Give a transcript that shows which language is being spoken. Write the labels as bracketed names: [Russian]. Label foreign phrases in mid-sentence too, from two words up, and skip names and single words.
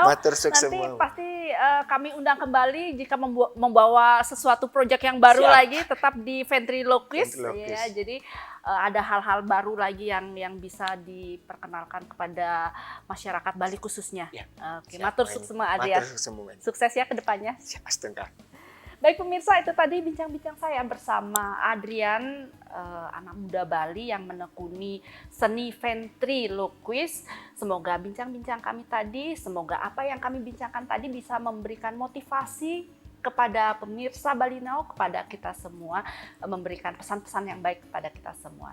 [Balinese] Matur suksema. [Indonesian] Nanti pasti kami undang kembali jika membawa sesuatu proyek yang baru Siap. lagi, tetap di ventriloquist. Ventriloquist. Ya, jadi ada hal-hal baru lagi yang bisa diperkenalkan kepada masyarakat Bali khususnya. Ya, Oke, siap, [Balinese] matur Wen. suksema Adrian. Matur suksema, Wen. [Indonesian] Sukses ya ke depannya. Astaga. Baik pemirsa, itu tadi bincang-bincang saya bersama Adrian, anak muda Bali yang menekuni seni ventriloquist. Semoga bincang-bincang kami tadi, semoga apa yang kami bincangkan tadi bisa memberikan motivasi kepada pemirsa Bali Now, kepada kita semua, memberikan pesan-pesan yang baik kepada kita semua.